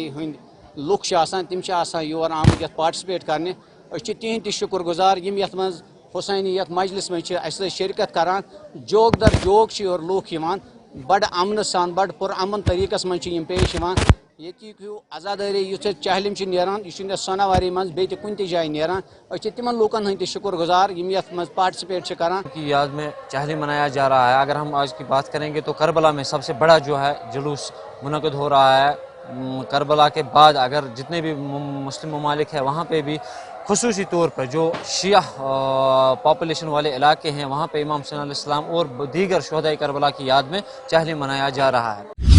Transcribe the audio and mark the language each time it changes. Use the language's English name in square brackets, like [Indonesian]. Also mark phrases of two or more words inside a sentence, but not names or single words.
[Kashmiri] हंद लुक तम योर आमत यथ पार्टिसिपेट करने तिहद तह शुक्र गुजार यम यथ मज हुसैनी यथ मजलिस में शिरकत करान। जोग दर जोग और लूख बड़ अमन सान बड़ पुरअमन तरीकस मं पेश ये आज़ादारी युथ चहलम नान यह सोनावारी मं बे कुन जाए नान तिमन लूकन हंद शुक्र गुजार यम यथ मं पार्टिसिपेट करान। [Hindi] की याद में चहलम मनाया जा रहा है। अगर हम आज की बात करेंगे तो करबला में सबसे बड़ा जो है जुलूस मुनक़द हो रहा है। करबला के बाद अगर जितने भी मुस्लिम ममालिक है वहाँ पे भी खुसूसी तौर पर जो शिया पॉपुलेशन वाले इलाके हैं वहाँ पे इमाम हुसैन अलैहिस्सलाम और दीगर शुहदाए करबला की याद में चहलम मनाया जा रहा है।